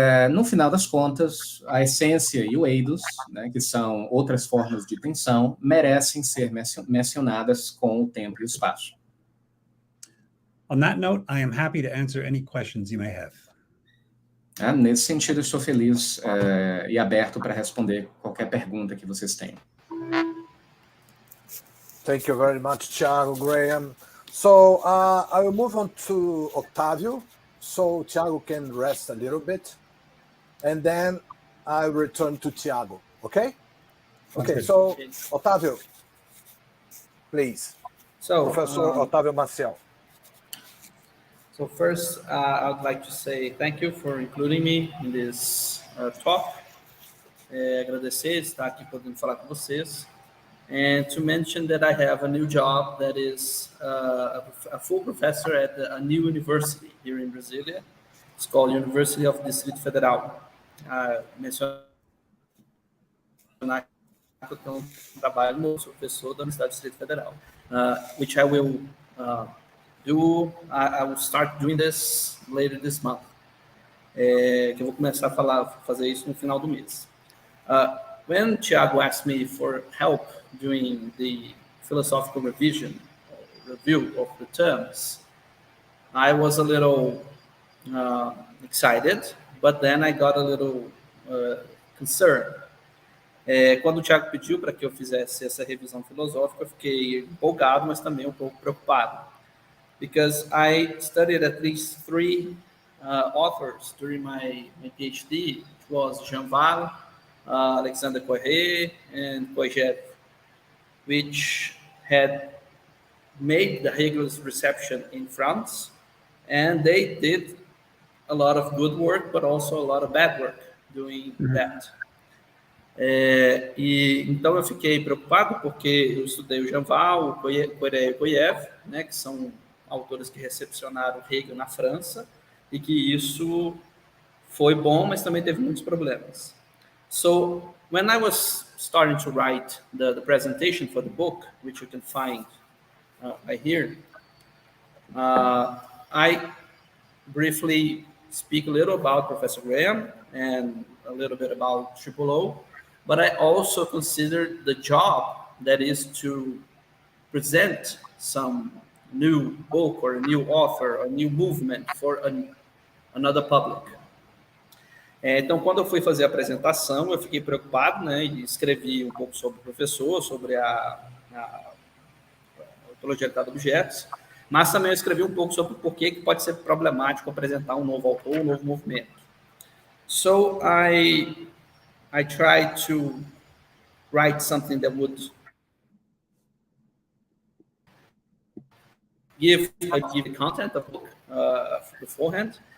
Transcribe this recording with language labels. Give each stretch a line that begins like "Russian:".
Portuguese: No final das contas, a essência e o eidos, né, que são outras formas de tensão, merecem ser mencionadas com o tempo e o espaço.
English: On that note, I am happy to answer any questions you may have.
Portuguese: Nesse sentido, eu estou feliz e aberto para responder qualquer pergunta que vocês tenham.
English: Thank you very much, Thiago, Graham. So I will move on to Octavio, so Thiago can rest a little bit, and then I return to Thiago. Okay? Okay. So Octavio, please. So, Professor Otávio Maciel. So first, I would like to say thank you for including me in this talk.
Portuguese: Agradecer estar aqui podendo falar com vocês.
English: And to mention that I have a new job that is a full professor at a new university here in Brasilia. It's called University of Distrito Federal.
Portuguese: Mencionar que eu tenho trabalho no professor da Universidade do Distrito Federal,
English: which I will do. I will start doing this later this month.
Portuguese: Que eu vou começar a fazer isso no final do mês.
English: When Thiago asked me for help doing the philosophical review of the terms, I was a little excited, but then I got a little concerned.
Portuguese: Quando o Thiago pediu para que eu fizesse essa revisão filosófica, eu fiquei empolgado, mas também um pouco preocupado.
English: Because I studied at least 3 authors during my PhD, which was Jean Val, Alexander Koyré, and Kojev, which had made the Hegel's reception in France, and they did a lot of good work, but also a lot of bad work doing that.
Portuguese: Então eu fiquei preocupado porque eu estudei o Jean Val, o Koyré e o Kojev, né, que são autores que recepcionaram Hegel na França, e que isso foi bom, mas também teve muitos problemas.
English: So when I was starting to write the presentation for the book, which you can find right here, I briefly speak a little about Professor Graham and a little bit about O, but I also consider the job that is to present some new book or a new author or a new movement for another public.
Portuguese: Então, quando eu fui fazer a apresentação, eu fiquei preocupado, né, e escrevi um pouco sobre o professor, sobre a ontologia de objetos, mas também eu escrevi um pouco sobre por que pode ser problemático apresentar um novo autor, um novo movimento.
English: So I tried to write something that would give the content of the book beforehand.